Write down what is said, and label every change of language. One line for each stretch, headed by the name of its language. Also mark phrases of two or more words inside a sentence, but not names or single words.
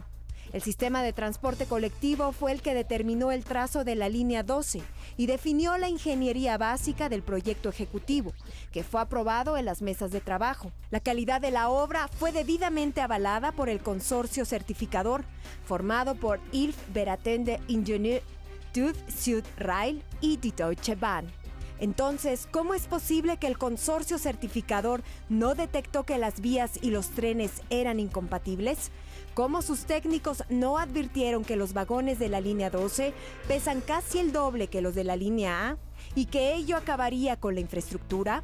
Spanish: El sistema de transporte colectivo fue el que determinó el trazo de la línea 12 y definió la ingeniería básica del proyecto ejecutivo, que fue aprobado en las mesas de trabajo. La calidad de la obra fue debidamente avalada por el consorcio certificador, formado por ILF Beratende Ingenieur TÜV Süd-Rail y die Deutsche Bahn. Entonces, ¿cómo es posible que el consorcio certificador no detectó que las vías y los trenes eran incompatibles? ¿Cómo sus técnicos no advirtieron que los vagones de la línea 12 pesan casi el doble que los de la línea A y que ello acabaría con la infraestructura?